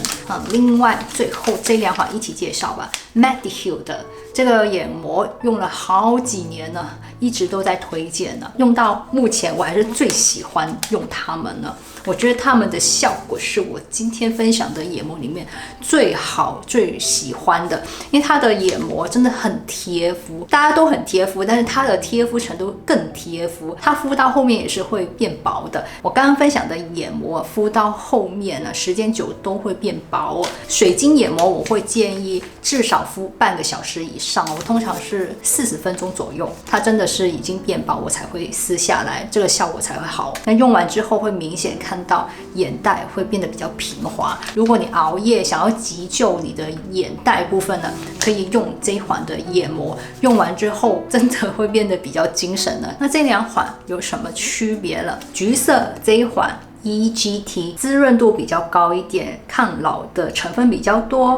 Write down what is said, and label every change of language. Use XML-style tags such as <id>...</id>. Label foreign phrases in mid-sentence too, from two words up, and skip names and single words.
<zh>另外最後这2款一起介紹吧。Mediheal 的這個眼膜用了好幾年了，一直都在推薦呢。用到目前我還是最喜歡用它們了。我覺得它們的效果是我今天分享的眼膜裡面最好、最喜歡的，因為它的眼膜真的很貼膚，大家都很貼膚，但是它的貼膚程度更貼膚，它敷到後面也是會變薄的。我剛剛分享的眼膜敷到後面呢，時間久都會變薄哦。水晶眼膜我會建議至少敷半個小時以上，我通常是40分鐘左右，它真的是已經變薄，我才會撕下來，這個效果才會好。那用完之後會明顯看到眼袋會變得比較平滑。如果你熬夜想要急救你的眼袋部分呢，可以用這一款的眼膜，用完之後真的會變得比較精神了。那這2款有什麼區別了？橘色這一款EGT 滋潤度比較高一點，抗老的成分比較多。</zh>